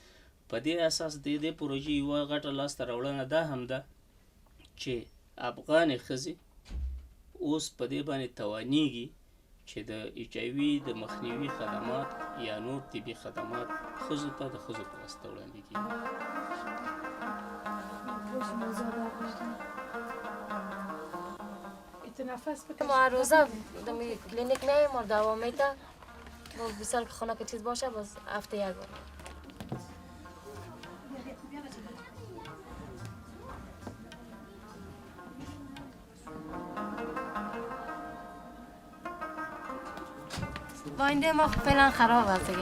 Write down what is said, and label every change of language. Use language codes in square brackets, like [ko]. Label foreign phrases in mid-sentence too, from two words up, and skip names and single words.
[ps] په دې اساس د دې پروژې یوه غټه لاسته راوړنه دا هم ده چې افغانې ښځې اوس په دې باندې توانیږي چې د ایچ آی وي د مخنیوي خدمات یا نور طبي خدمات ښځو ته د ښځو په واسطه وړاندې کړي. [fa] ما هر روزه دمی کلینیک میایم و دوا میده. ما بسیار که خونه که چیز باشه باز هفته یک بار. آینده ما فعلا خراب است دیگه.